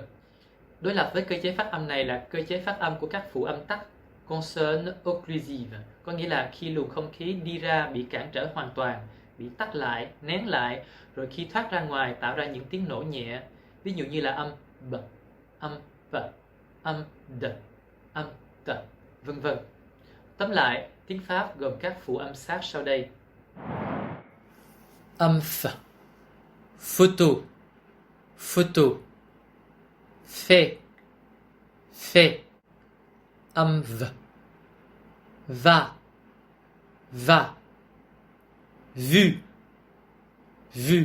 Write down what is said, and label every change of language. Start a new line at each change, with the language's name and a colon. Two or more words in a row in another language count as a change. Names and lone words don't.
Vietnamese: Đối lập với cơ chế phát âm này là cơ chế phát âm của các phụ âm tắc,
French: consonne occlusive,
Vietnamese: có nghĩa là khi luồng không khí đi ra bị cản trở hoàn toàn, bị tách lại, nén lại, rồi khi thoát ra ngoài tạo ra những tiếng nổ nhẹ, ví dụ như là âm b, âm v, âm d, âm t, vân vân. Tóm lại, tiếng Pháp gồm các phụ âm sát sau đây.
French: Âm f, photo, photo, fait, fait. Âm v, va, va, vu, vu.